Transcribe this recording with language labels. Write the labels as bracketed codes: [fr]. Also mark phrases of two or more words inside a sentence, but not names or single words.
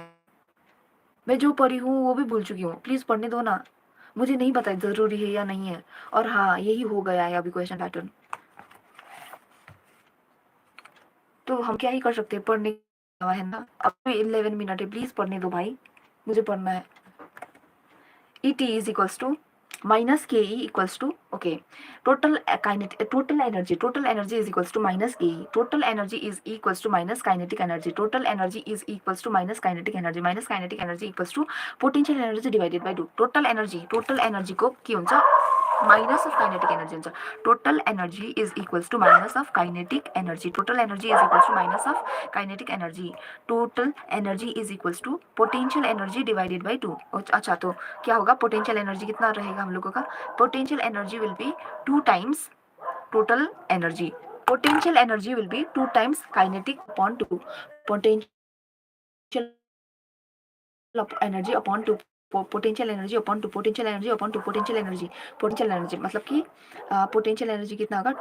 [hi] मैं जो पढ़ी हूँ वो भी भूल चुकी हूँ, प्लीज पढ़ने दो ना। मुझे नहीं पता जरूरी है या नहीं है। और हाँ, यही हो गया है अभी [en] question pattern, [hi] तो हम क्या ही कर सकते हैं, पढ़ने का है ना। अब 11 मिनट है, प्लीज पढ़ने दो भाई, मुझे पढ़ना है। [en] ET is equals to minus KE equals to, okay, total energy is equals to minus KE, total energy is equals to minus kinetic energy, total energy is equals to minus kinetic energy equals to potential energy divided by 2। total energy [ne] को के हुन्छ [en] minus of kinetic energy [ne] हुन्छ। [en] total energy is equals to minus of kinetic energy, total energy is equals to minus of kinetic energy, total energy is equals to potential energy divided by 2. [hi] अच्छा, तो क्या होगा? [en] potential energy [hi] कितना रहेगा हम लोगों का? [en] potential energy will be 2 times total energy, potential energy will be 2 times kinetic upon 2, potential energy upon 2, potential energy upon 2, potential energy upon 2, potential energy [hi] मतलब कि [en] potential energy [hi] कितना होगा?